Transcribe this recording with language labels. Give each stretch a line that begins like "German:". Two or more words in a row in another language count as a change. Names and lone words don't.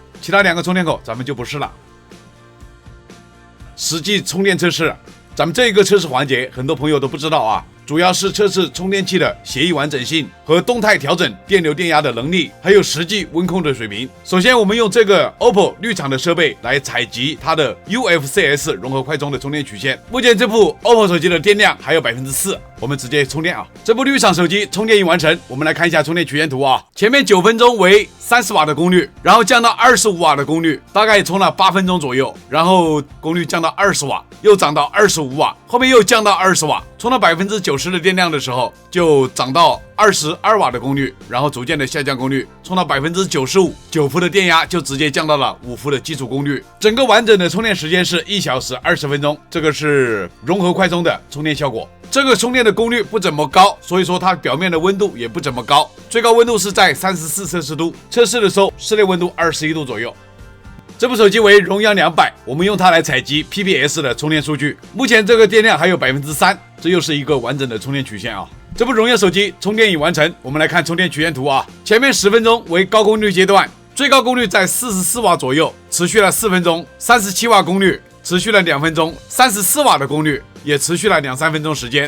Chinese: 其他2個充電口咱們就不試了。實際充電測試，咱們這個測試環節很多朋友都不知道啊，主要是測試充電器的協議完整性和動態調整電流電壓的能力，還有實際溫控的水平。首先我們用這個 OPPO 綠廠的設備來採集它的 UFCS 融合快充的充電曲線。目前這部 OPPO 手機的電量還有 4%， 我們直接充電啊。這部綠廠手機充電已完成，我們來看一下充電曲線圖啊。前面9分鐘為30 瓦的功率，然後降到25瓦的功率，大概充了8分鐘左右，然後功率降到20瓦，又涨到25瓦，后面又降到20瓦，充到90%的電量的時候，就漲到22瓦的功率，然後逐漸的下降功率，充到95%，9伏的電壓就直接降到了5伏的基礎功率。整個完整的充電時間是1小時20分鐘，這個是融合快充的充電效果。這個充電的功率不怎麼高，所以說它表面的溫度也不怎麼高，最高溫度是在34 攝氏度，測試的時候室內溫度21度左右。這部手機為榮耀200，我們用它來採集 PBS 的充電數據。目前這個電量還有3%，這又是一個完整的充電曲線啊。這部榮耀手機充電已完成，我們來看充電曲線圖啊。前面10分鐘為高功率階段，最高功率在44瓦左右，持續了4分鐘；37瓦功率持續了2分鐘；34瓦的功率也持續了2-3分鐘時間。